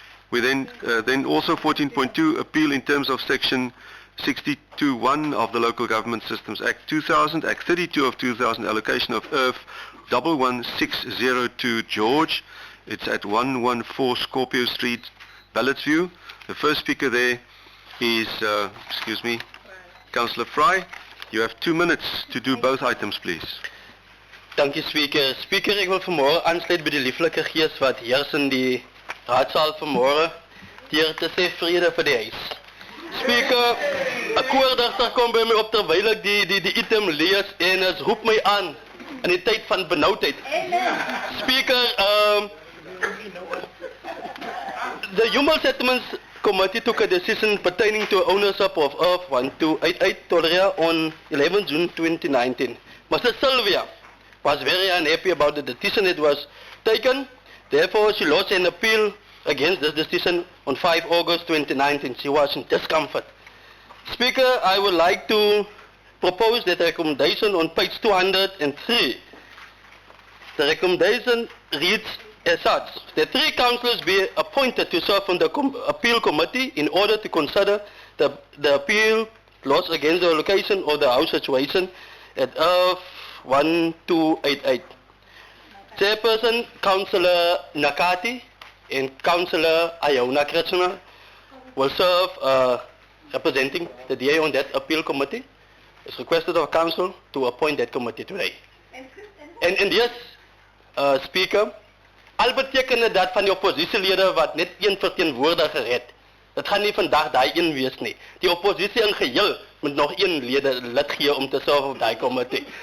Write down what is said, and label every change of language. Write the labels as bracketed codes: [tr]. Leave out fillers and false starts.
[en] We then also 14.2, appeal in terms of section 62(1) of the Local Government Systems Act 2000, Act 32 of 2000, allocation of earth 11602 George. It's at 114 Scorpio Street, Ballotsview. The first speaker there is, Councillor Fry. You have 2 minutes to do both items, please. [af] Dankie, Speaker. Speaker, ek wil vanmorgen aansluit by die lieflike gees wat heers in die raadsaal vanmorgen, deur te sê vrede vir die huis. Speaker, 'n koordigter kom by my op terwyl ek die item lees en het roep my aan in die tyd van benauwdheid. [en] Speaker, the Human Settlements Committee took a decision pertaining to ownership of Earth 1288 Toleria on 11 June 2019. Mr. Sylvia was very unhappy about the decision that was taken. Therefore, she lodged an appeal against this decision on 5 August 2019. She was in discomfort. Speaker, I would like to propose that recommendation on page 203. The recommendation reads as such, that 3 councillors be appointed to serve on the appeal committee in order to consider the appeal lodged against the location of the house situation at Earth 1288. Chairperson, Councillor Nakati and Councillor Ayona Krishna will serve representing the DA on that appeal committee. It's requested of Council to appoint that committee today. And yes, [af] Speaker, al beteken dat van die oppositielede wat net een verteenwoordiger het, dit gaan nie vandag daai een wees nie. Die oppositie in geheel moet nog een lid gee om te serve op daai komitee.